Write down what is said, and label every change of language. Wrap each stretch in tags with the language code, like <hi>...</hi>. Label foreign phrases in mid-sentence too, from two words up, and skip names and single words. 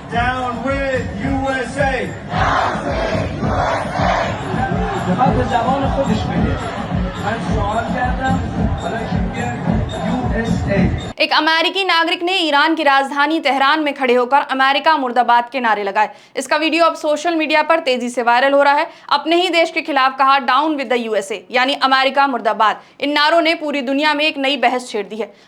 <en>Down with USA.</en> <fa>جماعت زبان خودش بگه. من سوال کردم حالا که میگه USA.</fa> <hi>एक अमेरिकी नागरिक ने ईरान की राजधानी तेहरान में खड़े होकर अमेरिका मुर्दाबाद के नारे लगाए। इसका वीडियो अब</hi> <en>social media</en> <hi>पर तेजी से वायरल हो रहा है। अपने ही देश के खिलाफ कहा</hi> <en>down with the USA,</en> <hi>यानी अमेरिका मुर्दाबाद। इन नारों ने पूरी दुनिया में एक नई बहस छेड़ दी है।</hi>